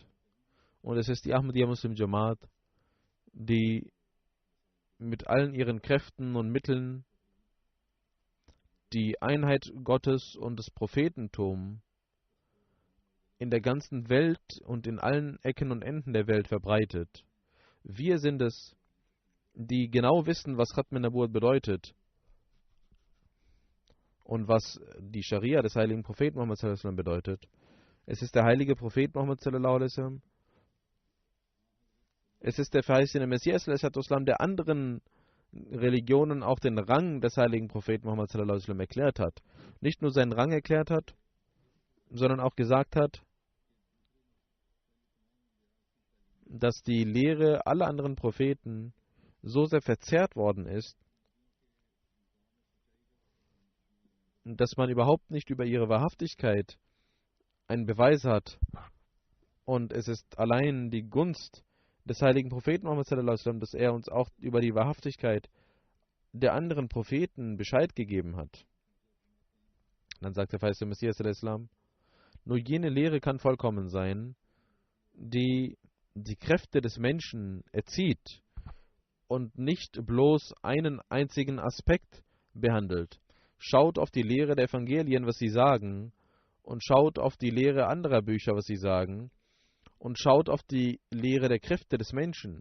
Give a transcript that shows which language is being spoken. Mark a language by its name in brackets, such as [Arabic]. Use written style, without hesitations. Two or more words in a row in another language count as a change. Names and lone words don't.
[German] Und es ist die Ahmadiyya Muslim Jamaat, die mit allen ihren Kräften und Mitteln die Einheit Gottes und des Prophetentum in der ganzen Welt und in allen Ecken und Enden der Welt verbreitet. Wir sind es, die genau wissen, was [Arabic] ختم النبوة [German] bedeutet und was die Scharia des heiligen Propheten Muhammad [Arabic] صلى الله عليه وسلم [German] bedeutet. Es ist der heilige Prophet Muhammad [Arabic] صلى الله عليه وسلم. [German] Es ist der verheißene Messias [Arabic] صلى الله عليه وسلم, [German] der anderen Religionen auch den Rang des heiligen Propheten Muhammad [Arabic] صلى الله عليه وسلم [German] erklärt hat. Nicht nur seinen Rang erklärt hat, sondern auch gesagt hat, dass die Lehre aller anderen Propheten so sehr verzerrt worden ist, dass man überhaupt nicht über ihre Wahrhaftigkeit einen Beweis hat. Und es ist allein die Gunst des heiligen Propheten Muhammad [Arabic] صلى الله عليه وسلم, [German] dass er uns auch über die Wahrhaftigkeit der anderen Propheten Bescheid gegeben hat. Dann sagt der verheißene Messias [Arabic] صلى الله عليه وسلم, [German] nur jene Lehre kann vollkommen sein, die die Kräfte des Menschen erzieht und nicht bloß einen einzigen Aspekt behandelt. Schaut auf die Lehre der Evangelien, was sie sagen, und schaut auf die Lehre anderer Bücher, was sie sagen, und schaut auf die Lehre der Kräfte des Menschen.